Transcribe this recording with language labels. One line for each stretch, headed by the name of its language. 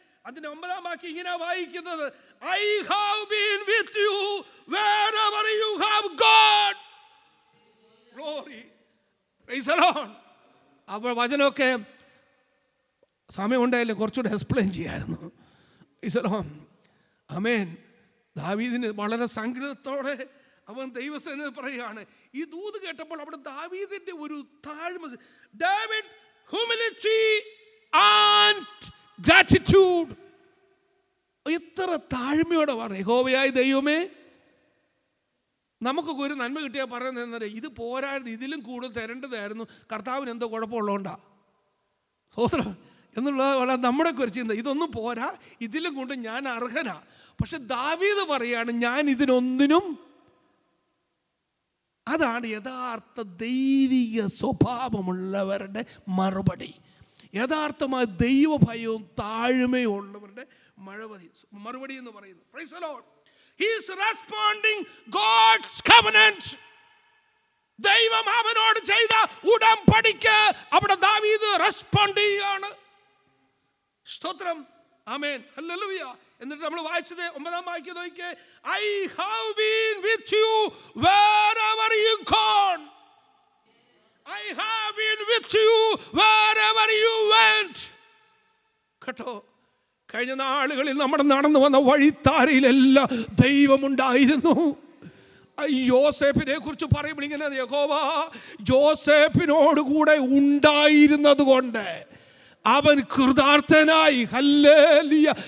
Malayalam: അതിന്റെ 9-ാം വാക്യം ഇങ്ങനെ വായിക്കുന്നത്,
English: I have been with you wherever you have gone. Glory. Praise the Lord.
Malayalam: അപ്പോൾ വചനമൊക്കെ സമയം ഉണ്ടായില്ലേ, കുറച്ചുകൂടെ എക്സ്പ്ലെയിൻ ചെയ്യാമായിരുന്നു.
English: Praise the Lord.
Malayalam: ആമേൻ. ദാവീദിന് വളരെ സങ്കടത്തോടെ അവൻ ദൈവസേന പറയുകയാണ്. ഈ ദൂത് കേട്ടപ്പോൾ അവിടെ ദാവീദിന്റെ ഒരു താഴ്മ,
English: David humility and gratitude.
Malayalam: ഇത്ര താഴ്മയോടെ പറയും, യഹോവയായ ദൈവമേ, നമുക്കൊക്കെ ഒരു നന്മ കിട്ടിയാൽ പറയുന്നത് ഇത് പോരായിരുന്നു, ഇതിലും കൂടുതൽ തരേണ്ടതായിരുന്നു, കർത്താവിന് എന്തോ കുഴപ്പമുള്ളതുകൊണ്ടാ സോദരം എന്നുള്ള നമ്മുടെ ഒരു ചിന്ത. ഇതൊന്നും പോരാ, ഇതിലും കൊണ്ട് ഞാൻ അർഹനാ. പക്ഷെ ദാവീദ് പറയാണ് ഞാൻ ഇതിനൊന്നിനും. അതാണ് യഥാർത്ഥ ദൈവിക സ്വഭാവമുള്ളവരുടെ മറുപടി. യഥാർത്ഥമായ ദൈവഭയവും താഴ്മയും ഉള്ളവരുടെ മറുപടി എന്ന് പറയുന്നത്.
English: Praise the Lord. He is responding God's covenant.
Malayalam: ദൈവം അവനോട് ചെയ്ത ഉടമ്പടിക്ക് അവിടെ ദാവീദ് റെസ്പോണ്ട് ചെയ്യുകയാണ്. സ്തോത്രം. ആമേൻ. ഹല്ലേലൂയ. എന്നിട്ട് നമ്മൾ വായിച്ചത് 9-ാം വാക്യം നോക്കിയേ.
English: I have been with you wherever you gone. I have been with you wherever you went.
Malayalam: കേട്ടോ, കഴിഞ്ഞ നാളുകളിൽ നമ്മുടെ നടന്നു വന്ന വഴിത്താരയിലെല്ലാം ദൈവമുണ്ടായിരുന്നു. യോസേഫിനെ കുറിച്ച് പറയുമ്പോൾ ഇങ്ങനെ, യഹോവ യോസേഫിനോട് കൂടെ ഉണ്ടായിരുന്നത് കൊണ്ട് അവൻ കൃതാർത്ഥനായി. ഹല്ലേലൂയ.